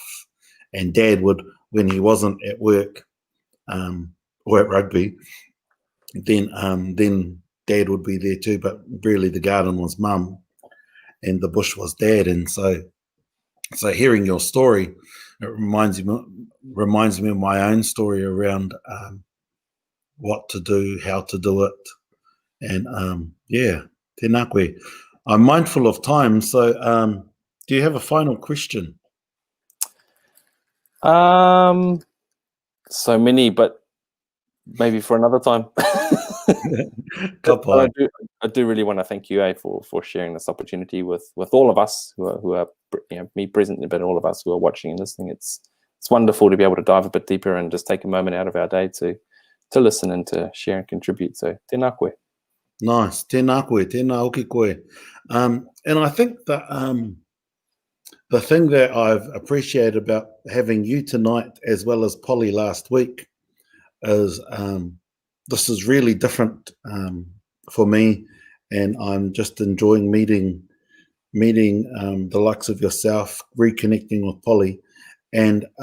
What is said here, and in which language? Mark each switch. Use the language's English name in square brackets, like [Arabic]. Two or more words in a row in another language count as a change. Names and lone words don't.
[English] And Dad would, when he wasn't at work, or at rugby, then Dad would be there too, but really the garden was Mum and the bush was Dad. And so hearing your story, it reminds me of my own story around what to do, how to do it, and [Māori] tēnā koe. [English] I'm mindful of time, so do you have a final question? So many, but maybe for another time. I do really want to thank you, for sharing this opportunity with all of us who are me present, but all of us who are watching and listening. It's wonderful to be able to dive a bit deeper and just take a moment out of our day to listen and to share and contribute. So [Māori] tēnā koe. Nice, tēnā koe, tēnā oki koe. [English] And I think that the thing that I've appreciated about having you tonight, as well as Polly last week, is this is really different for me, and I'm just enjoying meeting the likes of yourself, reconnecting with Polly, and